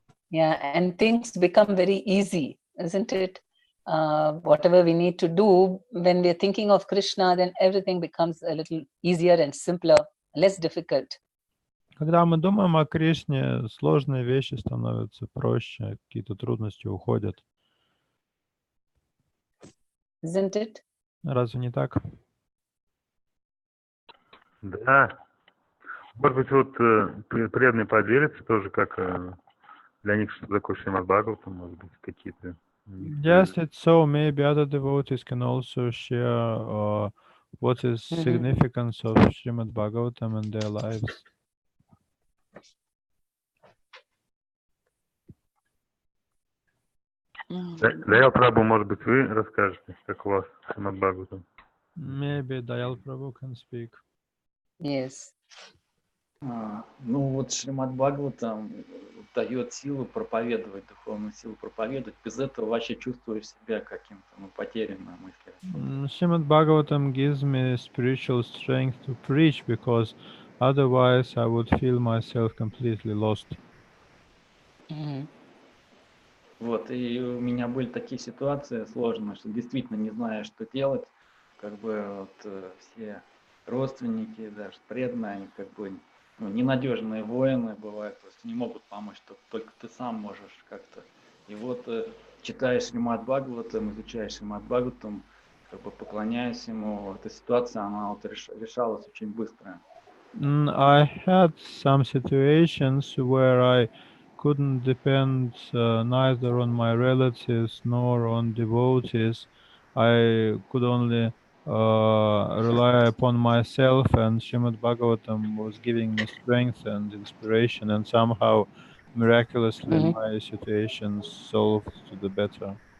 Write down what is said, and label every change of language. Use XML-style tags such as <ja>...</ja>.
<en>Yeah, and things become very easy, isn't it? Whatever we need to do, when we're thinking of Krishna, then everything becomes a little easier and simpler, less difficult.</en> <ru>Когда мы думаем о Кришне, сложные вещи становятся проще, какие-то трудности уходят.</ru> <en>Isn't it?</en> <ru>Разве не так? Да. Может быть, вот преданные поделятся тоже, как для них что такое Шримад Бхагаватам, может быть, какие-то...</ru> <en>Yes, it's so. Maybe other devotees can also share what is significance of Srimad Bhagavatam in their lives.</en> <ru>Даял Прабху, может быть, вы расскажете, как у вас Шримад Бхагаватам?</ru> <en>Maybe Dayal Prabhu can speak. Yes.</en> <ru>Ну вот Шримад Бхагаватам дает силу проповедовать, духовную силу проповедовать. Без этого вообще чувствуешь себя каким-то потерянным, мысли.</ru> <en>Srimad Bhagavatam gives me spiritual strength to preach, because otherwise I would feel myself completely lost.</en> <ru>Вот, и у меня были такие ситуации сложные, что действительно не знаю, что делать. Как бы вот все родственники, даже преданные, они как бы ненадежные воины бывают, то есть не могут помочь, что только ты сам можешь как-то. И вот читаешь Шримад Бхагаватам, изучаешь Шримад Бхагаватам, как бы поклоняясь ему, эта ситуация, она вот решалась очень быстро.</ru> <en>I had some situations where I couldn't depend neither on my relatives nor on devotees. I could only rely upon myself, and Srimad Bhagavatam was giving me strength and inspiration, and somehow miraculously my situations solved to the better.</en>